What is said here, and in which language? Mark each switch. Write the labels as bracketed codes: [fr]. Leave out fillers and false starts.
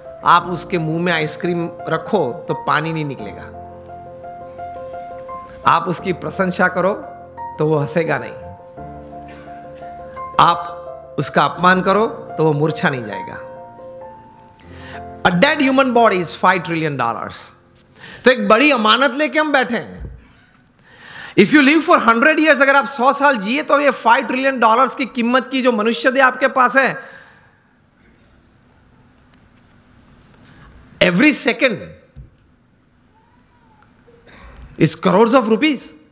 [hi] आप उसके मुंह में आइसक्रीम रखो तो पानी नहीं निकलेगा, आप उसकी प्रशंसा करो तो वो हंसेगा नहीं, आप उसका अपमान करो तो वो मूर्छा नहीं जाएगा। [en] A dead human body is $5 trillion. [hi] तो एक बड़ी अमानत लेके हम बैठे हैं। [en] If you live for 100 years, [hi] अगर आप 100 साल जिए तो ये $5 ट्रिलियन की कीमत की जो मनुष्य दे आपके पास है, [en] every second is crores of rupees।